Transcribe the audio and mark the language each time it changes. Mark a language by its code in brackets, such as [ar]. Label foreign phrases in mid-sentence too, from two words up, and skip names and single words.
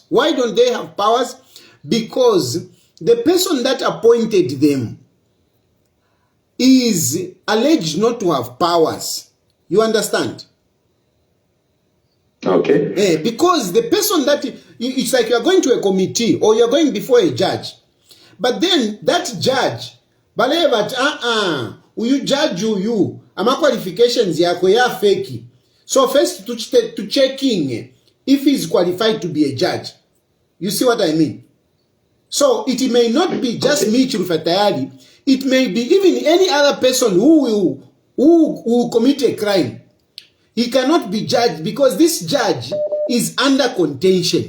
[en] Why don't they have powers? Because the person that appointed them is alleged not to have powers. You understand? Okay. Because the person it's like you're going to a committee or you're going before a judge. But then that judge, you judge you, [bem] ama qualifications yako ya fake. [en] So first to checking if he's qualified to be a judge. You see what I mean? So it may not be just me, Chilufya Tayali. It may be even any other person who will commit a crime. He cannot be judged because this judge is under contention.